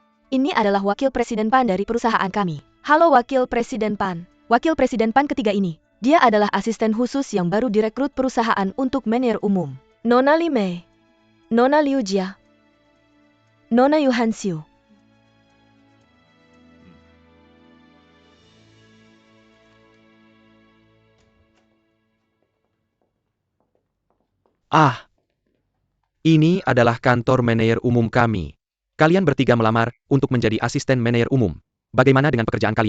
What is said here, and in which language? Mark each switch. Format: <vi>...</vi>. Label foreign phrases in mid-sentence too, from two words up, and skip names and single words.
<id>Ini adalah Wakil Presiden PAN dari perusahaan kami. Halo Wakil Presiden PAN. Wakil Presiden PAN ketiga ini. Dia adalah asisten khusus yang baru direkrut perusahaan untuk manajer umum. Nona Li Mei. Nona Liu Jia. Nona Yu Hanxiu. Ah, ini adalah kantor manajer umum kami. Kalian bertiga melamar untuk menjadi asisten manajer umum. Bagaimana dengan pekerjaan kalian?</id>